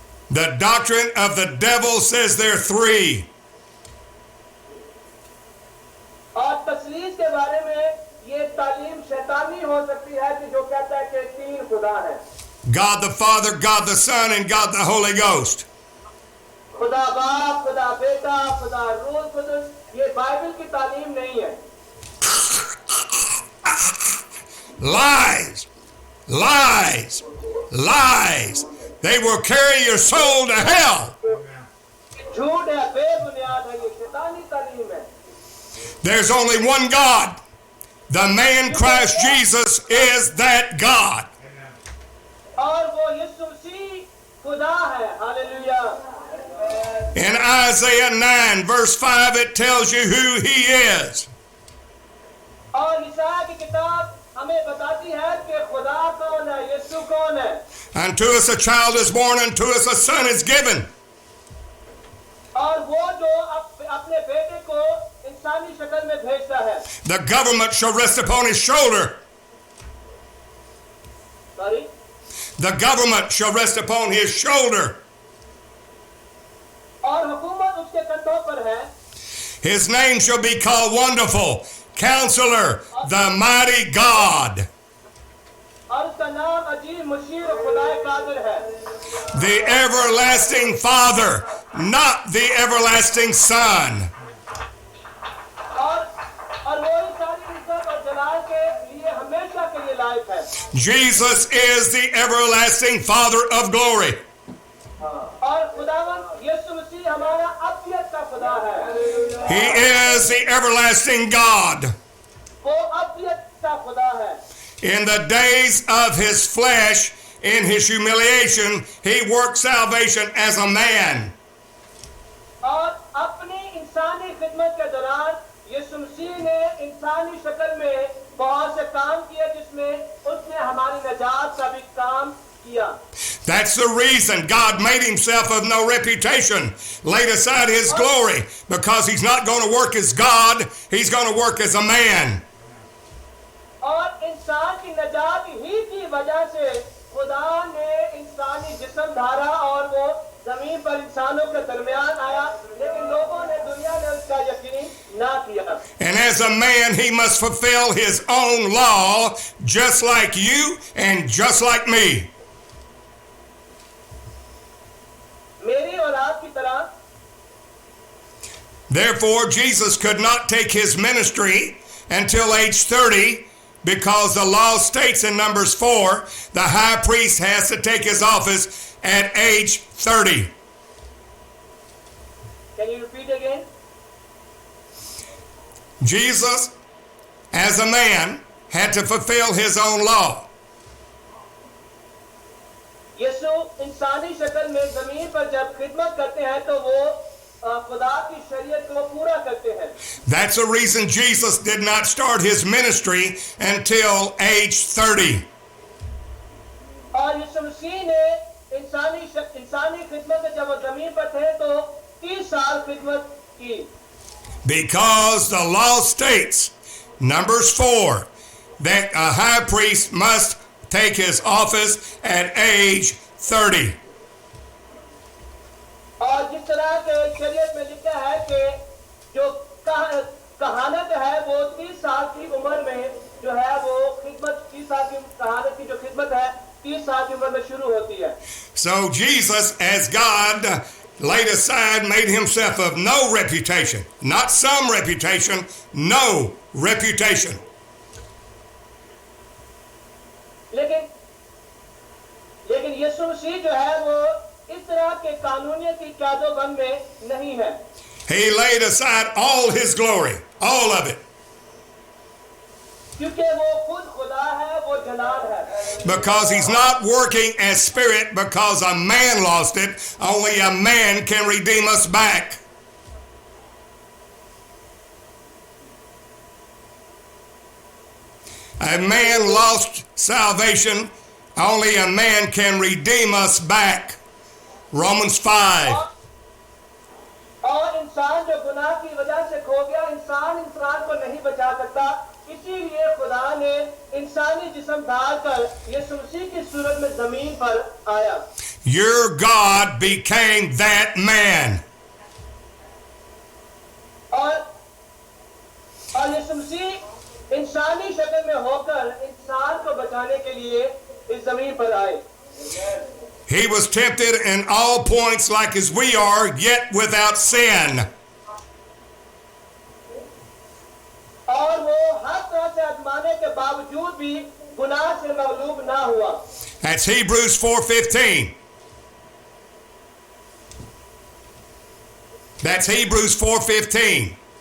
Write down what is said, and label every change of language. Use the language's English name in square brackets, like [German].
[English] The doctrine of the devil says there are three. [Hindi] और तस्लीस के बारे में ये तालीम शैतानी हो सकती है कि जो कहता है कि तीन खुदा है. [English] God the Father, God the Son, and God the Holy Ghost. [Hindi] खुदा बाप, खुदा बेटा, खुदा रूह कुदस, ये बाइबल की तालीम नहीं है. [English] Lies, lies, lies. They will carry your soul to hell. [Hindi] झूठ है, बेबुनियाद है, ये शैतानी तालीम है. [English] There's only one God. The man Christ Jesus is that God. [Hindi] और वो यीशु मसीह खुदा है. Hallelujah. [English] In Isaiah 9 verse 5 it tells you who he is. [Hindi] और ईसाया की किताब हमें बताती है कि खुदा कौन है, यीशु कौन है. [English] Unto us a child is born, unto us a son is given. [Hindi] और वो जो अपने बेटे को इंसानी शक्ल में भेजता है. [English] The government shall rest upon his shoulder. Sorry? The government shall rest upon his shoulder. [Hindi] और हुकूमत उसके कंधों पर है. [English] His name shall be called Wonderful, Counselor, the Mighty God. [Hindi] और उसका नाम अजीब मुशीर खुदाए कादिर है. [English] The Everlasting Father, not the Everlasting Son. [Hindi] और वो सारी इज्जत और जलाल के लिए हमेशा के लिए लायक है. [English] Jesus is the Everlasting Father of glory. [Hindi] और खुदावंद यीशु मसीह हमारा अब्दियत का खुदा है. [English] He is the Everlasting God. [Hindi] वो अब्दियत का खुदा है. [English] In the days of his flesh, in his humiliation, he worked salvation as a man. [Hindi] और अपनी इंसानी खिदमत के दौरान यीशु मसीह ने इंसानी शक्ल में बहुत से काम किए जिसमें उसने हमारी निजात का भी काम किया. [English] That's the reason God made himself of no reputation, laid aside his glory, because he's not going to work as God, he's going to work as a man. [Hindi] और इंसान की निजात ही की वजह से खुदा ने इंसानी जिस्म धारा और वो जमीन पर इंसानों के दरमियान आया, लेकिन लोगों ने दुनिया ने उसका यकीन ना किया. [English] And as a man, he must fulfill his own law, just like you and just like me. [Hindi] मेरी और आपकी तरह. [English] Therefore, Jesus could not take his ministry until age 30, because the law states in Numbers 4, the high priest has to take his office at age 30. Can you repeat again? Jesus, as a man, had to fulfill his own law. [Hindi] यीशु इंसानी शक्ल में जमीन पर जब खिदमत करते हैं तो वो खुदा की शरीयत को पूरा करते हैं. [English] That's the reason Jesus did not start his ministry until age 30. [Hindi] और यीशु मसीह ने इंसानी खिदमत में जब वो जमीन पर थे तो 30 साल खिदमत की. [English] Because the law states, Numbers 4, that a high priest must take his office at age 30. [Hindi] और जिस तरह के शरीयत में लिखा है कि जो कहानत है वो 30 साल की उम्र में जो है वो खिदमत 30 साल की कहानत की जो खिदमत है 30 साल की उम्र में शुरू होती है. [English] So Jesus, as God, laid aside, made himself of no reputation. Not some reputation, no reputation. [Hindi] लेकिन यीशु मसीह जो है वो इस तरह के कानूनियत की कादोबंद में नहीं है. [English] He laid aside all his glory, all of it. [Hindi] क्योंकि वो खुद खुदा है, वो जलाल है. [English] Because he's not working as spirit because a man lost it. Only a man can redeem us back. A man lost salvation. Only a man can redeem us back. Romans 5. [Hindi] और इंसान जो गुनाह की वजह से खो गया, इंसान को नहीं बचा सकता. इसीलिए खुदा ने इंसानी जिस्म धारकर यीशु मसीह की सूरत में जमीन पर आया. [English] Your God became that man. [Hindi] और यीशु मसीह इंसानी शक्ल में होकर इंसान को बचाने के लिए इस जमीन पर आए. [English] He was tempted in all points like as we are, yet without sin. [Hindi] और वो हर तरह से आजमाने के बावजूद भी गुनाह से मगलूब ना हुआ. [English] That's Hebrews 4:15. That's Hebrews 4:15.